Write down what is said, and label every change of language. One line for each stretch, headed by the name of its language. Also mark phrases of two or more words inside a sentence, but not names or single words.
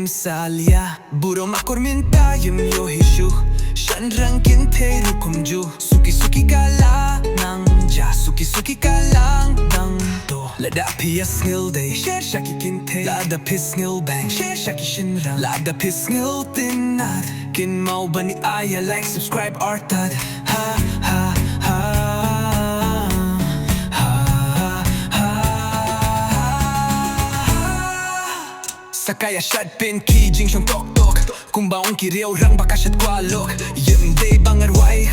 Khasi: salia Burom akor minta yim yo hishu Shan rang kintay rukum ju Suki kala nang ja Suki kalang nang do Lada piyas ngil day Share shaki kintay Lada pis ngil bang Share shaki shinrang Lada pis ngil tinad Kin mau ba ni aya
English: like subscribe
Khasi: artad Ha ha ha Sakaya shad pin ki jing shong tok Kung baong ki reo rang baka shad kwalok Yim day bangar wai